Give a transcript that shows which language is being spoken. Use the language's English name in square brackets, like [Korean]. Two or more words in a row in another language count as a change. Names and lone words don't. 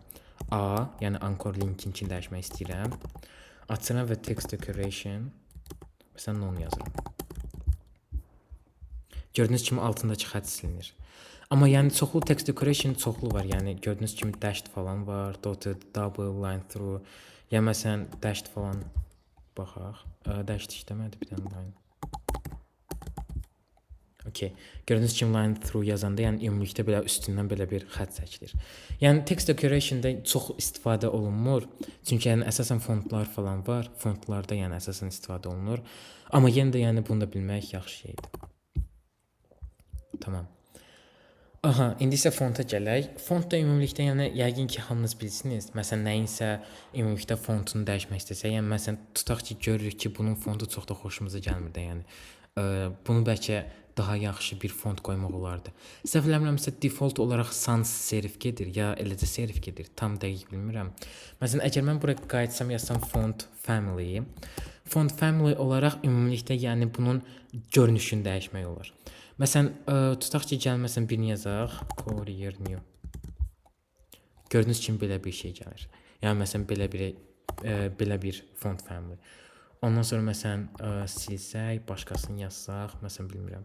[Azerbaijani] A, yəni anchor linkini dəyişmək istəyirəm. Açıram və [English] text decoration. [Azerbaijani] Məsələn, non yazıram. Gördüyünüz kimi altındakı xətt silinir. Amma yəni çoxlu [English] text decoration [Azerbaijani] çoxlu var. Yəni gördüyünüz kimi dashed falan var, [English] dotted, double, line through. [Azerbaijani] Ya məsələn dashed falan baxaq. Dashed işləmədi bir dənə line. Okay. Gördüyünüz kimi [English] line through [Azerbaijani] yazanda, yəni ümumilikdə belə üstündən belə bir xətt çəkilir. Yəni [English] text decoration-da [Azerbaijani] çox istifadə olunmur. Çünki yəni əsasən fontlar falan var. Fontlarda yəni əsasən istifadə olunur. Amma yenə də yəni bunu da bilmək yaxşı şeydir. Tamam. Aha, indi isə fonta gələk. Font da ümumilikdə yəni yəqin ki, hamınız bilirsiniz. Məsələn, nəyinsə ümumilikdə fontunu dəyişmək istəsə, yəni məsələn tutaq ki, görürük ki, bunun fontu çox da xoşumuza gəlmir də, yəni bunu bəlkə daha yaxşı bir font qoymaq olardı. Səhv eləmirəmsə default olaraq [English] sans serif [Azerbaijani] gedir ya eləcə serif gedir. Tam dəqiq bilmirəm. Məsələn, əgər mən bura qayıtsam yazsam [English] font family. Font family [Azerbaijani] olaraq ümumilikdə yəni bunun görünüşünü dəyişmək olar. Məsələn, tutaq ki, gəlməsən birini yazaq. Courier new. Gördüyünüz kimi belə bir şey gəlir. Yəni məsələn belə bir [English] font family. [Azerbaijani] Ondan sonra məsələn silsək, başqasını yazsaq, məsələn bilmirəm.